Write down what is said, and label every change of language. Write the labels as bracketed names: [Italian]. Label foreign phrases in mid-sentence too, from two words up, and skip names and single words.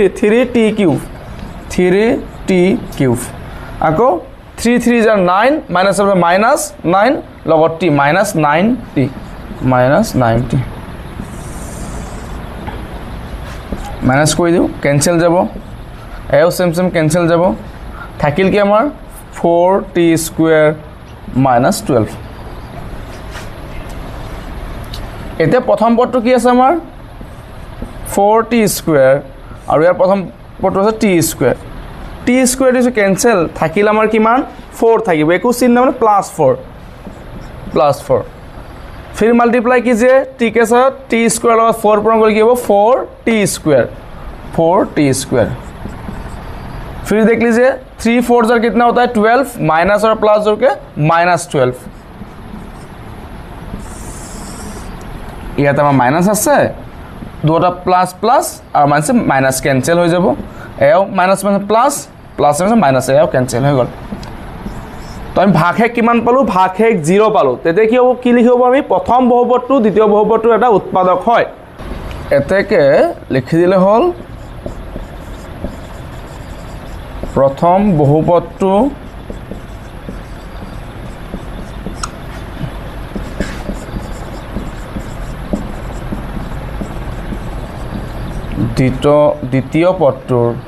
[Assamese] 3t³ আকৌ [English] 3 3 are 9 minus 9 [Assamese] লগত [English] t minus 9t [Assamese] মাইনাস কৰি দিও কেনসেল যাব এও সেম কেনসেল যাব থাকিল কি আমাৰ [English] 4t² minus 12 [Assamese] এতে প্ৰথম পদটো কি আছে আমাৰ 4t² আৰু ইয়াৰ প্ৰথম পদটো আছে t² দিছো কেনসেল থাকিল আমাৰ কিমান 4 থাকিব একো চিহ্ন মানে +4 [Hindi] फिर मल्टीप्लाई कीजिए t के साथ [Assamese] t² লগত 4 পূৰণ কৰি কি হ'ব 4t²। [Hindi] फिर देख लीजिए 3 4 जार कितना होता है 12 माइनस और प्लस जोड़ के -12 [Assamese] ইয়াত আমাৰ মাইনাস আছে দুটা প্লাস আৰু মাইনাস কেনসেল হৈ যাব এও মাইনাস প্লাস মাইনাস এও কেনসেল হৈ গল তো আমি ভাগশেষ কিমান পালো ভাগশেষ 0 পালো তেতে কি হ'ব কি লিখিব আমি প্ৰথম বহুপদটো দ্বিতীয় বহুপদটো এটা উৎপাদক হয় এতেকে লিখি দিলে হল প্ৰথম বহুপদটো দ্বিতীয় পদটোৰ